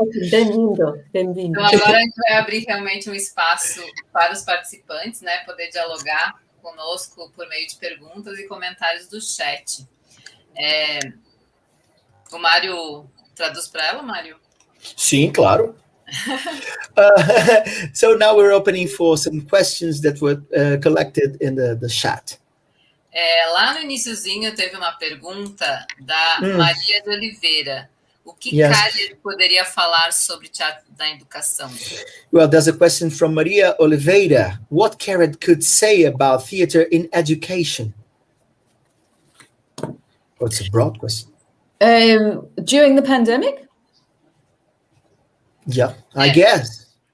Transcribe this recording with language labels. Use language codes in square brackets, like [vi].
[pt] Bem-vindo, bem-vindo. Então, agora a gente vai abrir realmente um espaço para os participantes, né? Poder dialogar conosco por meio de perguntas e comentários do chat. O Mário traduz para ela, Mário? Sim, claro. [en] So now we're opening for some questions that were collected in the chat. [pt] Lá no iniciozinho teve uma pergunta da Maria de Oliveira. O que Cariad poderia falar sobre teatro da educação? [en] Well, there's a question from Maria Oliveira. What Cariad could say about theater in education? Oh, it's a broad question. During the pandemic? Yeah, I guess.